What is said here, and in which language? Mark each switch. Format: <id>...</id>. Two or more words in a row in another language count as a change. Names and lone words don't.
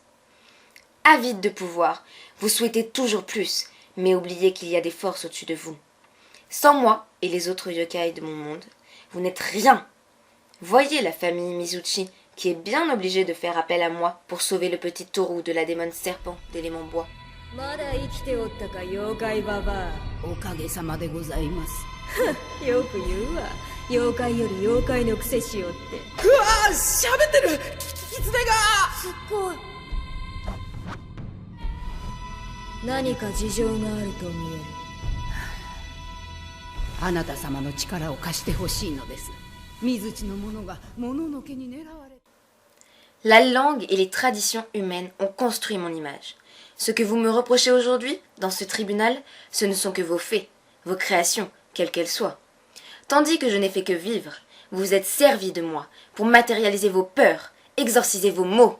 <fr>Avide de pouvoir, vous souhaitez toujours plus, mais oubliez qu'il y a des forces au-dessus de vous. Sans moi et les autres yokai de mon monde, vous n'êtes rien. Voyez la famille Mizuchi, qui est bien obligée de faire appel à moi pour sauver le petit taureau de la démon serpent d'élément bois.</fr> <ja>まだ生きておったか妖怪ババア。おかげさまでございます。よく言うわ。妖怪より妖怪のくせしよって。うわー、喋ってる。キツネがすごい。何か事情があると見える。あなた様の力を貸してほしいのです。水地の者がもののけに狙われ。</ja> <fr>La langue et les traditions humaines ont construit mon image. Ce que vous me reprochez aujourd'hui, dans ce tribunal, ce ne sont que vos faits, vos créations, quelles qu'elles soient. Tandis que je n'ai fait que vivre, vous vous êtes servi de moi pour matérialiser vos peurs, exorciser vos maux.</fr>